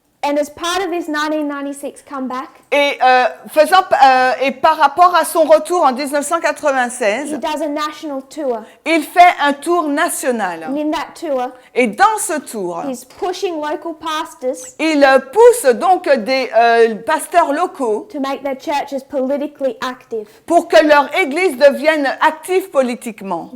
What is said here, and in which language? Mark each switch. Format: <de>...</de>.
<en>And as part of his 1996 comeback,</en> <fr>Et, et par rapport à son retour en 1996,</fr> <en>he does a national tour.</en> <fr>il fait un tour national.</fr> <en>And in that tour,</en> <fr>Et dans ce tour,</fr> <en>he's pushing local pastors</en> <fr>il pousse donc des pasteurs locaux</fr> <en>to make their churches politically active.</en> <fr>pour que leur église devienne active politiquement.</fr>